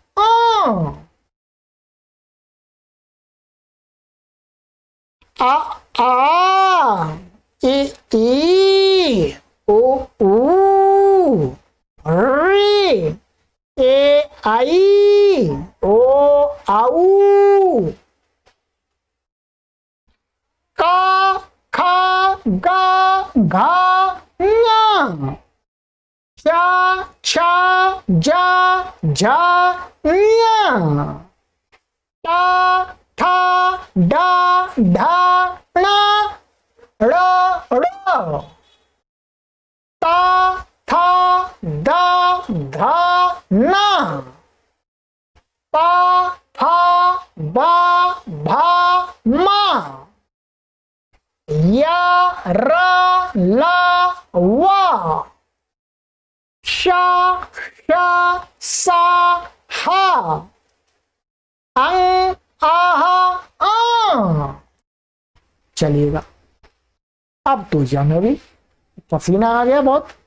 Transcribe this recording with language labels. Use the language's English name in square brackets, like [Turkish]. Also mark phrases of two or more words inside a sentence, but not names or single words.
[Hindi] आ ई ओ ऊ, री, ए आई ओ आऊ, का खा गा घा ञा, चा छा जा झा न्या, टा ठा डा ढा ण ड़, ता था दा धा ना, पा फा बा भा मा, या रा ला वा, शा शा सा हा, अं आहा आ। चलिएगा, अब तो जाने भी पसीना आ गया बहुत।